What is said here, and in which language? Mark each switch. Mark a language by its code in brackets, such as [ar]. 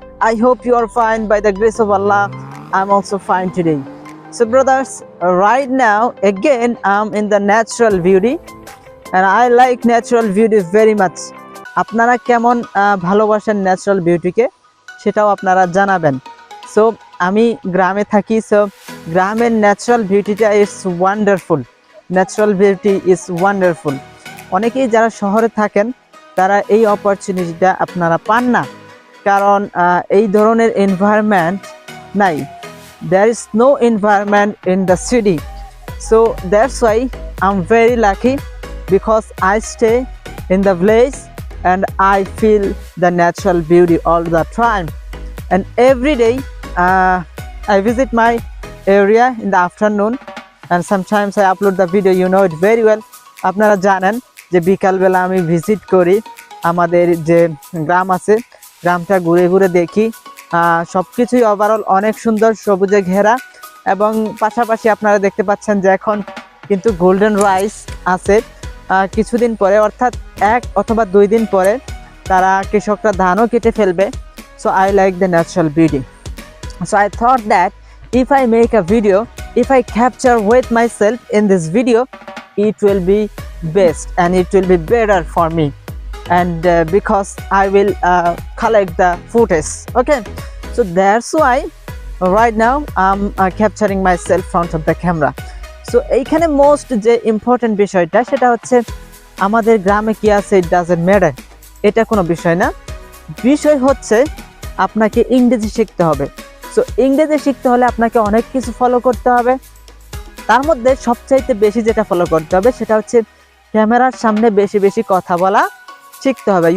[en] I hope you are fine by the grace of Allah. I'm also fine today. So brothers, right now again I'm in the natural beauty and I like natural beauty very much. [bn] আপনারা কেমন ভালোবাসেন natural বিউটিকে সেটাও আপনারা জানাবেন। So আমি গ্রামে থাকি, so গ্রামের natural বিউটিটা [en] Is wonderful. Natural beauty is wonderful. [bn] অনেকেই যারা শহরে থাকেন তারা এই অপরচুনিটিটা আপনারা পান না, কারণ এই ধরনের এনভায়রনমেন্ট নাই। [en] there is no environment in the city, so that's why I'm very lucky because I stay in the village and I feel the natural beauty all the time. And every day I visit my area in the afternoon and sometimes I upload the video, you know it very well. [bn] আপনারা জানেন যে বিকালবেলা আমি visit করি আমাদের যে গ্রাম আছে, গ্রামটা ঘুরে ঘুরে দেখি। সব কিছুই ওভারঅল অনেক সুন্দর, সবুজে ঘেরা, এবং পাশাপাশি আপনারা দেখতে পাচ্ছেন যে এখন কিন্তু গোল্ডেন রাইস আছে। কিছুদিন পরে অর্থাৎ 1 অথবা 2 দিন পরে তারা কৃষকরা ধানও কেটে ফেলবে। So I like the natural beauty, so I thought that [en] if I make a video, if I capture with myself in this video, it will be best and it will be better for me, and because I will collect the footage. Okay, so that's why right now I'm capturing myself front of the camera. [bn] So এইখানে most যে important বিষয়টা সেটা হচ্ছে আমাদের গ্রামে কি আছে [en] it doesn't matter, [bn] এটা কোনো বিষয় না। বিষয় হচ্ছে আপনাকে ইংরেজি শিখতে হবে। সো ইংরেজি শিখতে হলে আপনাকে অনেক কিছু ফলো করতে হবে। তার মধ্যে সবচাইতে বেশি যেটা ফলো করতে হবে সেটা হচ্ছে ক্যামেরার সামনে বেশি বেশি কথা বলা শিখতে হবে।